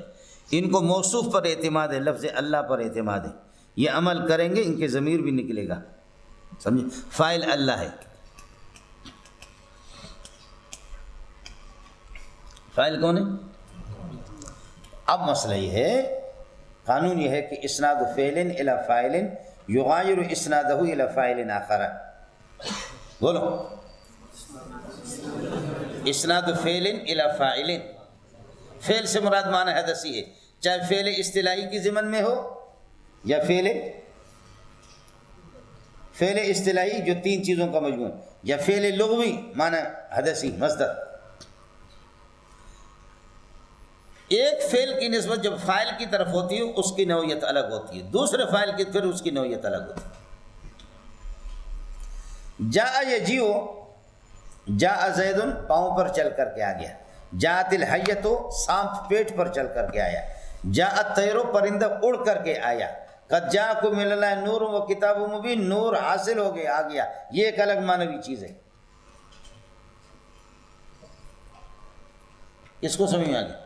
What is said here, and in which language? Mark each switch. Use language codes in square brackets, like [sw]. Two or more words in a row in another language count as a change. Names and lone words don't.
[ur] ان کو موصوف پر اعتماد ہے، لفظ اللہ پر اعتماد ہے، یہ عمل کریں گے ان کے ضمیر بھی نکلے گا، سمجھے؟ فاعل اللہ ہے، فاعل کون ہے؟ اب مسئلہ یہ ہے، قانون یہ ہے کہ [ar] اسناد فعل الی فاعل یغایر اسنادہ الی فاعل آخر۔ [ur] بولو، [ar] اسناد فعل الی فاعل، [ur] فعل سے مراد معنی حدثی ہے، چاہے فعل اصطلاحی کی ضمن میں ہو یا فعل اصطلاحی جو 3 چیزوں کا مجموعہ، یا فعل لغوی معنی حدثی مصدر۔ ایک فعل کی نسبت جب فاعل کی طرف ہوتی ہے اس کی نوعیت الگ ہوتی ہے، دوسرے فاعل کی پھر اس کی نوعیت الگ ہوتی ہے۔ [ar] جاء یجیء، جاء زید [ur] پاؤں پر چل کر کے آ گیا، [ar] جاءت الحیۃ [ur] سانپ پیٹ پر چل کر کے آیا، [ar] جاء الطیر [ur] پرندہ اڑ کر کے آیا، [ar] قد جاءکم من اللہ نور و کتاب مبین، [ur] نور حاصل ہو گیا، آ گیا، یہ ایک الگ معنوی چیز ہے۔ اس کو سمجھ میں آ گیا؟